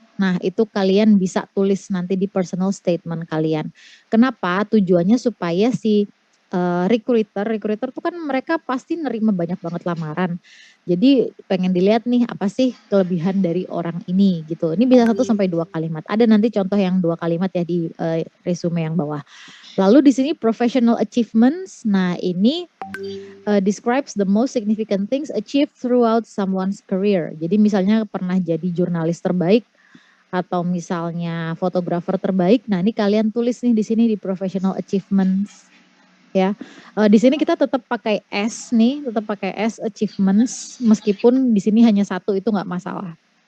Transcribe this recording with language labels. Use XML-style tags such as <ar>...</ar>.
<id>Nah, itu kalian bisa tulis nanti di personal statement kalian. Kenapa? Tujuannya supaya si recruiter tuh kan mereka pasti nerima banyak banget lamaran. Jadi pengen dilihat nih apa sih kelebihan dari orang ini gitu. Ini bisa 1 sampai 2 kalimat. Ada nanti contoh yang 2 kalimat ya di resume yang bawah. Lalu di sini</id> <en>professional achievements.</en> <id>Nah, ini</id> <en>describes the most significant things achieved throughout someone's career.</en> <id>Jadi misalnya pernah jadi jurnalis terbaik atau misalnya fotografer terbaik. Nah, ini kalian tulis nih di sini di professional achievements ya. Di sini kita tetap pakai S nih, tetap pakai S achievements, meskipun di sini hanya 1 itu nggak masalah.</id>